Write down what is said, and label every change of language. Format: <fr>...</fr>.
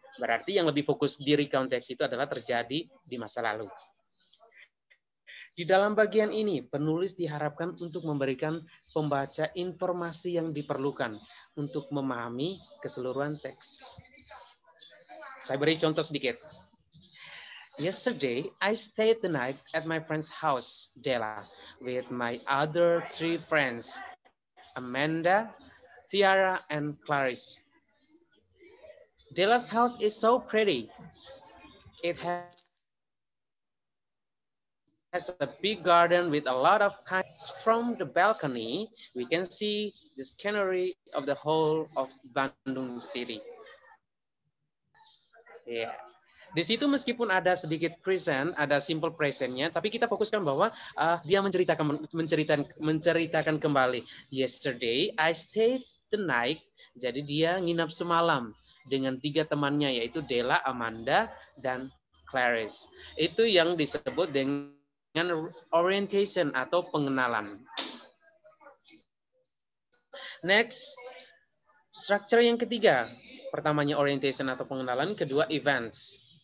<id>Berarti yang lebih fokus di recount text itu adalah terjadi di masa lalu. Di dalam bagian ini, penulis diharapkan untuk memberikan pembaca informasi yang diperlukan untuk memahami keseluruhan teks. Saya beri contoh sedikit.</id> <en>Yesterday, I stayed the night at my friend's house, Della, with my other 3 friends, Amanda, Tiara, and Clarice. Della's house is so pretty. It has a big garden with a lot of kinds. From the balcony, we can see the scenery of the whole of Bandung City.</en> <id>Ya, yeah. Di situ meskipun ada sedikit present, ada simple presentnya, tapi kita fokuskan bahwa dia menceritakan kembali.</id> <en>Yesterday, I stayed the night.</en> <id>Jadi dia nginap semalam dengan 3 temannya, yaitu Della, Amanda, dan Clarice. Itu yang disebut dengan orientation atau pengenalan. Next, structure yang ketiga. Pertamanya orientation atau pengenalan, kedua events.</id>